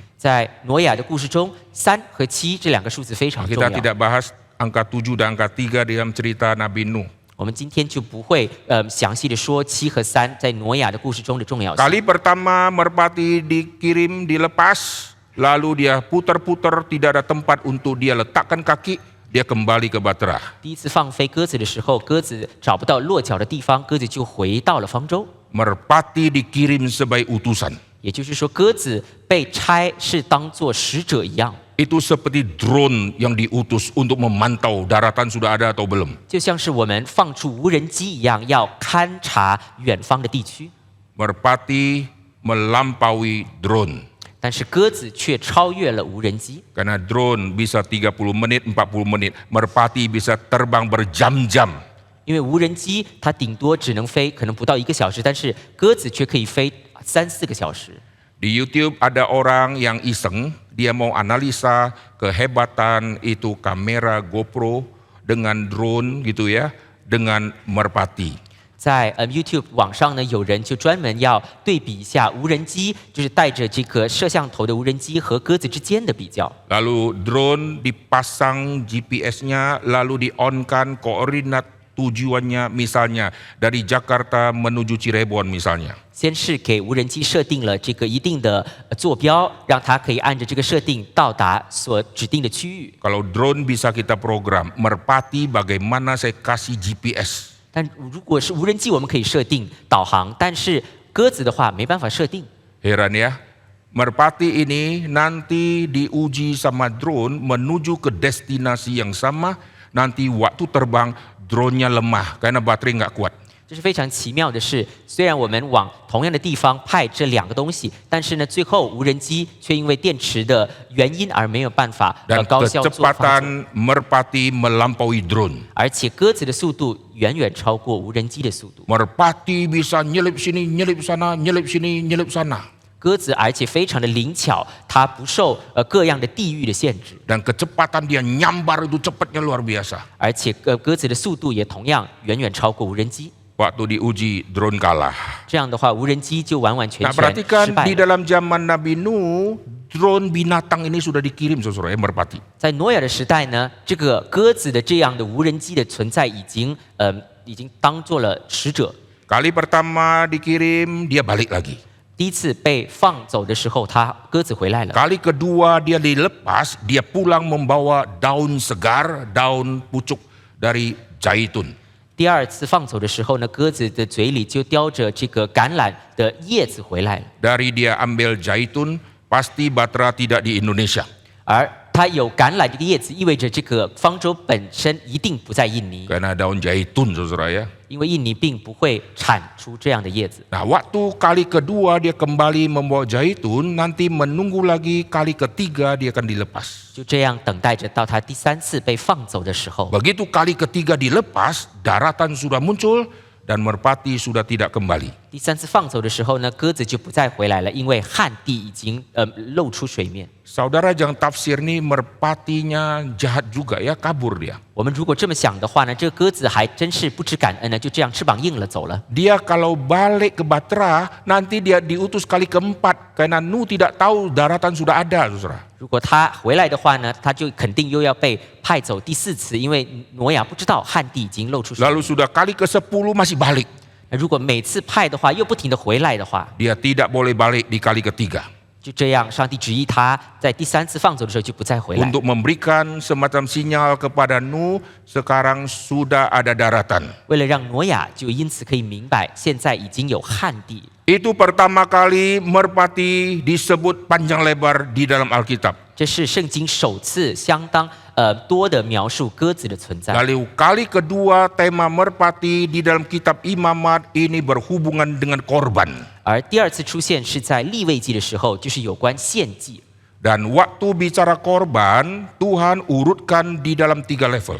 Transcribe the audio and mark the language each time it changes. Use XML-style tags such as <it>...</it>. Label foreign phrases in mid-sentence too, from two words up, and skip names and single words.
<zh>在挪亚的故事中，3和7这2个数字非常重</zh> <id>Kita</id> <zh>要。</zh> <id>tidak bahas angka 7 dan angka 3 di dalam cerita Nabi Nuh.</id> <zh>我们今天就不会详细的说7和3在挪亚的故事中的重要性。</zh> <id>Kali pertama merpati dikirim, dilepas, lalu dia putar-putar, tidak ada tempat untuk dia letakkan kaki, dia kembali ke batra.</id> <zh>第一次放飞鸽子的时候，鸽子找不到落脚的地方，鸽子就回到了方舟。</zh> <id>Merpati dikirim sebagai utusan.</id> <zh>也就是说，鸽子被差是当作使者一样，</zh> <id>Itu seperti drone yang diutus untuk memantau daratan sudah ada atau belum.</id> <zh>就像是我们放出无人机一样，要勘察远方的地区。</zh> <id>Merpati melampaui drone.</id> <zh>但是鸽子却超越了无人机，</zh> <id>Karena drone bisa 30 menit, 40 menit. Merpati bisa terbang berjam-jam.</id> <zh>因为无人机它顶多只能飞可能不到1个小时，但是鸽子却可以飞3-4个小时。</zh> <id>Di YouTube ada orang yang iseng, dia mau analisa kehebatan itu kamera GoPro dengan drone gitu ya, dengan merpati.</id> <zh>在YouTube 网上呢，有人就专门要对比一下无人机，就是带着这个摄像头的无人机和鸽子之间的比较。</zh> <id>Lalu drone dipasang GPS-nya, lalu di-on-kan koordinat tujuannya misalnya dari Jakarta menuju Cirebon misalnya.</id> <zh>先是给无人机设定了这个一定的坐标，让它可以按着这个设定到达所指定的区域。</zh> <id>Kalau drone bisa kita program, merpati bagaimana saya kasih GPS.</id> <zh>但如果是无人机，我们可以设定导航，但是鸽子的话没办法设定。</zh> <id>Heran ya, merpati ini nanti diuji sama drone menuju ke destinasi yang sama, nanti waktu terbang drone-nya lemah karena baterai nggak kuat.</id> <zh>这是非常奇妙的是，虽然我们往同样的地方派这2个东西，但是呢，最后无人机却因为电池的原因而没有办法</zh> <id>Dan</id> <zh>高效做发作，</zh> <id>kecepatan merpati melampaui drone.</id> <zh>而且鸽子的速度远远超过无人机的速度。</zh> <id>Merpati bisa nyelip sini, nyelip sana, nyelip sini, nyelip sana.</id> <zh>鸽子而且非常的灵巧，它不受各样的地域的限制，</zh> <id>Dan kecepatan dia nyambar itu cepatnya luar biasa.</id> <zh>而且鸽子的速度也同样远远超过无人机。</zh> <id>waktu diuji drone kalah.</id> <zh>这样的话，无人机就完完全</zh> <id>Nah,</id> <zh>全</zh> <id>perhatikan</id> <zh>失败</zh> <id>di</id> <zh>了。</zh> <id>dalam zaman Nabi Nuh, drone binatang ini sudah dikirim saudara ya, merpati.</id> <zh>在挪亚的时代呢，这个鸽子的这样的无人机的存在已经当做了使者。</zh> <id>Kali pertama dikirim, dia balik lagi.</id> <zh>第一次被放走的时候，鸽子回来了。</zh> <id>Kali kedua dia dilepas, dia pulang membawa daun segar, daun pucuk dari zaitun.</id> <zh>第二次放走的时候呢，鸽子的嘴里就叼着这个橄榄的叶子回来了。</zh> <id>Dari dia ambil zaitun, pasti Batra tidak di Indonesia.</id> <zh>而它有橄榄这个叶子，意味着这个方舟本身一定不在印尼，</zh> <id>Karena daun zaitun saudara ya.</id> <zh>因为印尼并不会产出这样的叶子。</zh> <id>Nah, waktu kali kedua dia kembali membawa zaitun, nanti menunggu lagi kali ketiga dia akan dilepas.</id> <zh>就这样等待着到它第三次被放走的时候，</zh> <id>Begitu kali ketiga dilepas, daratan sudah muncul dan merpati sudah tidak kembali.</id> <zh>第三次放走的时候呢，鸽子就不再回来了，因为旱地已经露出水面。</zh> <id>Saudara jangan tafsir nih merpatinya jahat juga ya, kabur dia.</id> <zh>我们如果这么想的话呢，这个鸽子还真是不知感恩呢，就这样翅膀硬了走了。</zh> <id>Dia kalau balik ke Batra, nanti dia diutus kali keempat karena Nuh tidak tahu daratan sudah ada, saudara.</id> <zh>如果他回来的话呢，他就肯定又要被派走第四次，因为挪亚不知道旱地已经露出水。</zh> <id>Lalu sudah kali ke-10 masih balik.</id> <zh>如果每次派的话，又不停的回来的话，</zh> <id>Dia tidak boleh balik di kali ketiga.</id> <zh>就这样，上帝旨意他在第三次放走的时候就不再回来，</zh> <id>Untuk memberikan semacam sinyal kepada Nuh, sekarang sudah ada daratan.</id> <zh>为了让挪亚就因此可以明白，现在已经有旱地。</zh> <id>Itu pertama kali merpati disebut panjang lebar di dalam Alkitab.</id> <zh>这是圣经首次相当多的描述鸽子的存在。</zh> <id>Lalu kali kedua tema merpati di dalam kitab Imamat ini berhubungan dengan korban.</id> <zh>而第二次出现是在利未记的时候，就是有关献祭。</zh> <id>Dan waktu bicara korban, Tuhan urutkan di dalam 3 level.</id>